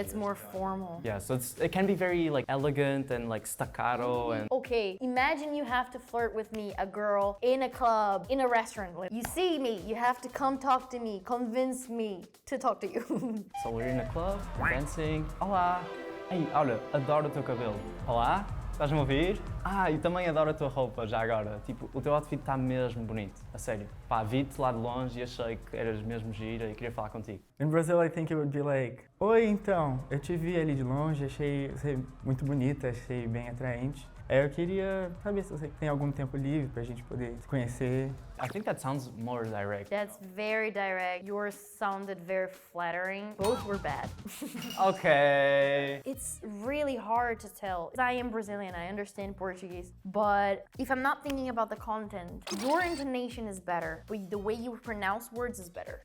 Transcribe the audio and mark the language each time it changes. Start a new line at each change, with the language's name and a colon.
English: It's more formal. Yeah, so it can be very like elegant and like staccato and... Okay, imagine you have to flirt with me, a girl, in a club, in a restaurant. Like, you see me, you have to come talk to me, convince me to talk to you. So we're in a club, dancing.
Portuguese: Olá. Ei, olha, adoro o teu cabelo. Olá. Estás-me a ouvir? E também adoro a tua roupa, já agora. Tipo, o teu outfit está mesmo bonito, a sério. Pá, vi-te lá de longe e achei que eras mesmo gira e queria falar contigo.
English: In Brazil, I think it would be like,
Portuguese: oi, então, eu te vi ali de longe, achei você muito bonita, achei bem atraente. Eu queria saber se você tem algum tempo livre pra gente poder se conhecer.
English: I think that sounds more direct. That's very direct. Yours sounded very flattering. Both were bad. Okay. It's really hard to tell. I am Brazilian, I understand Portuguese, but if I'm not thinking about the content, your intonation is better, but the way you pronounce words is better.